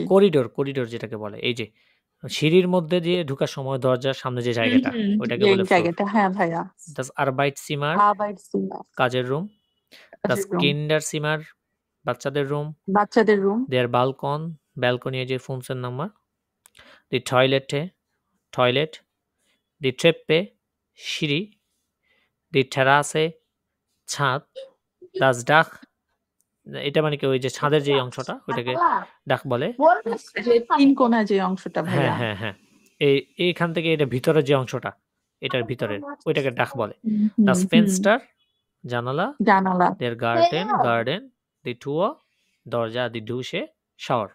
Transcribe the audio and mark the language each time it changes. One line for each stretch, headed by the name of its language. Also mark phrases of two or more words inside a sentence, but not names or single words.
Bangla: করিডোর, করিডোর যেটাকে বলে। এই যে সিঁড়ির মধ্যে দিয়ে ঢোকার সময় দরজার সামনে যে জায়গাটা, ওইটাকে এই বলে ফ্লোর। জায়গাটা, হ্যাঁ ভাইয়া।
German: Das Arbeitszimmer, Arbeitszimmer,
Bangla: কাজের রুম। Das কাজের রুম। Kinderzimmer, বাচ্চাদের রুম। বাচ্চাদের রুম।
German: Der Balkon,
Bangla: ব্যালকনি এই যে ফুনসেন নাম্বার।
German: Die Toilette,
Bangla: টয়লেট।
German: Die Treppe, সিঁড়ি। Die Terrasse, ছাদ। Das Dach,
Bangla: এটা মানে কি ওই যে ছাদের যে অংশটা ওইটাকে ডাক বলে। যে তিন কোণা যে অংশটা হ্যাঁ, ভাইয়া। হ্যাঁ, হ্যাঁ। এইখান থেকে এটা ভিতরের যে অংশটা, এটার ভিতরের ওইটাকে ডাক বলে।
German: Das Fenster,
Bangla: জানালা। জানালা।
German: Der Garden, die Tür, দরজা, die Dusche,
Bangla: শাওয়ার।